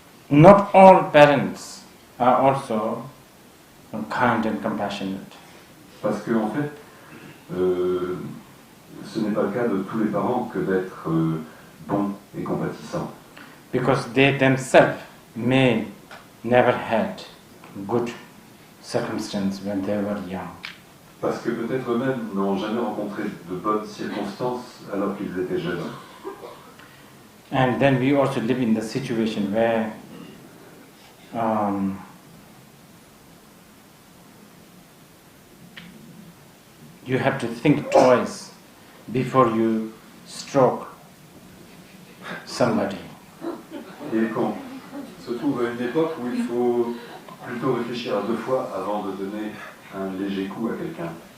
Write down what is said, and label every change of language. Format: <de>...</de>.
<en>not all parents are also kind and compassionate.</en> <fr>Parce que en fait, ce n'est pas le cas de tous les parents que d'être bons et compatissants.</fr> <en>Because they themselves may never had good circumstance when they were young.</en> <fr>Parce que peut-être eux-mêmes n'ont jamais rencontré de bonnes circonstances alors qu'ils étaient jeunes.</fr> <en>And then we also live in the situation where you have to think twice before you stroke somebody.</en> <fr>Et qu'on se trouve à une époque où il faut plutôt réfléchir à deux fois avant de donner un léger coup à quelqu'un.</fr>